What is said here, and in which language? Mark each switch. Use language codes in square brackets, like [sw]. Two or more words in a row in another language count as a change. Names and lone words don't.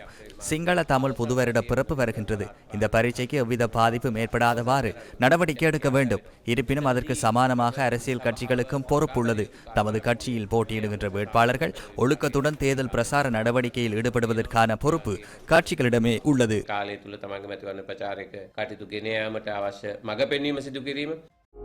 [ta] சிங்கள தமிழ் புதுவருட பிறப்பு வருகின்றது. இந்த பரீட்சைக்கு எவ்வித பாதிப்பும் ஏற்படாதவாறு நடவடிக்கை எடுக்க வேண்டும். இருப்பினும் அதற்கு சமானமாக அரசியல் கட்சிகளுக்கும் பொறுப்பு உள்ளது. தமது கட்சியில் போட்டியிடுகின்ற வேட்பாளர்கள் ஒழுக்கத்துடன் தேர்தல் பிரசார நடவடிக்கையில் ஈடுபடுவதற்கான பொறுப்பு கட்சிகளிடமே உள்ளது. [si] කාලය තුල තමන්ගේ මැතිවරණ ප්‍රචාරයක කටයුතු ගෙන යාමට අවශ්‍ය මඟ පෙන්වීම සිදු කිරීම